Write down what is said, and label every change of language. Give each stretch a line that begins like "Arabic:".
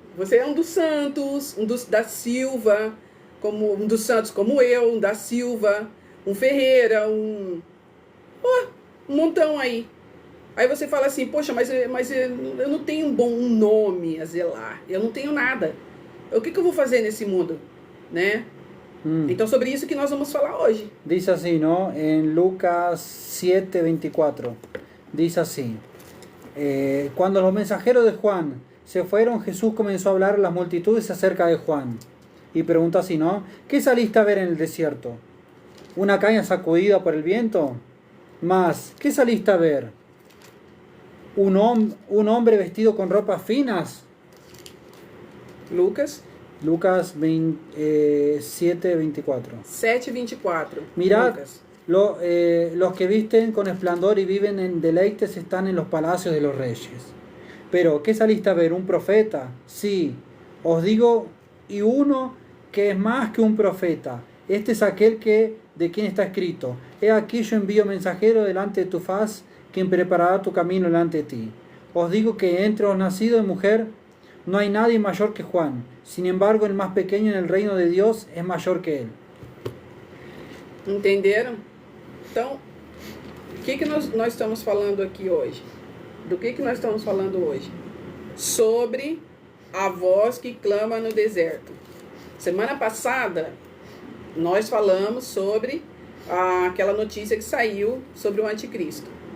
Portuguese: Você é um dos santos, da Silva, um dos santos como eu, um da Silva, um Ferreira, um montão aí. Aí você fala assim, poxa, mas eu não tenho um nome a zelar. Eu não tenho nada. O que eu vou fazer nesse mundo, né? Então, sobre isso que nós vamos falar hoje. Diz assim, não? Em Lucas 7:24.
Spanish: Dice así, cuando los mensajeros de Juan se fueron, Jesús comenzó a hablar a las multitudes acerca de Juan. Y preguntó así, ¿no? ¿Qué saliste a ver en el desierto? ¿Una caña sacudida por el viento? Más, ¿qué saliste a ver? ¿Un hombre vestido con ropas finas? Lucas 7:24. 7:24. Mirad, Lucas. Los que visten con esplendor y viven en deleites están en los palacios de los reyes. Pero, ¿qué saliste a ver? ¿Un profeta? Sí, os digo, y uno que es más que un profeta. Este es aquel de quien está escrito: He aquí yo envío mensajero delante de tu faz, quien preparará tu camino delante de ti. Os digo que entre los nacidos de mujer no hay nadie mayor que Juan. Sin embargo, el más pequeño en el reino de Dios es mayor que él.
Portuguese: Entenderam? Então, o que nós estamos falando aqui hoje? Do que nós estamos falando hoje? Sobre a voz que clama no deserto. Semana passada, nós falamos sobre aquela notícia que saiu sobre o anticristo.